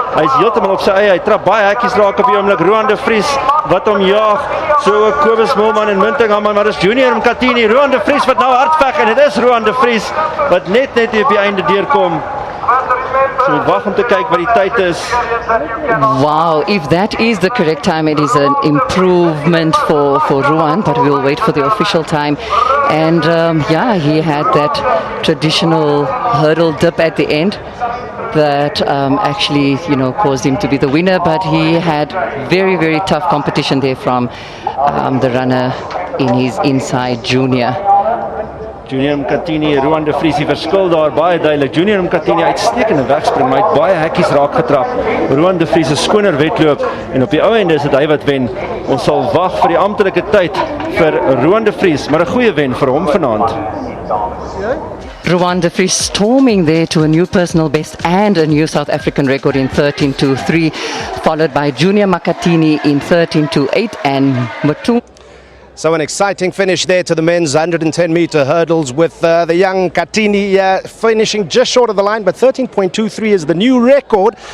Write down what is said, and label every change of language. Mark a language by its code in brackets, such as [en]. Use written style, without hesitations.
[af] Hy is heeltemal op sy eie. Hy trap baie hekkies raak op die oomblik. Roan de Vries wat hom jaag. So ook Kobus Moelman en Mintingaman, maar dis Junior Mkatini. Roan de Vries wat nou hard veg en dit is Roan de Vries wat net hier op die einde deurkom. So moet wag om te kyk wat die tyd is. [en] Wow, if that is the correct time, it is an improvement for Roan, but we'll wait for the official time. And yeah, he had that traditional hurdle dip at the end that actually, caused him to be the winner, but he had very, very tough competition there from the runner in his inside junior. [af] Junior Mkatini, Roan de Vries, die verskil daar baie duidelik. Junior Mkatini uitstekende wegspring, maar hy het baie hekkies raak getrap. Roan de Vries 'n skoner wedloop en op die ou einde is dit hy wat wen. Ons sal wag vir die amptelike tyd vir Roan de Vries, maar 'n goeie wen vir hom vanaand. [en] Roan de Vries storming there to a new personal best and a new South African record in 13:23, followed by Junior Mkatini in 13:28 and Matu. So an exciting finish there to the men's 110-meter hurdles with the young Katini finishing just short of the line, but 13.23 is the new record.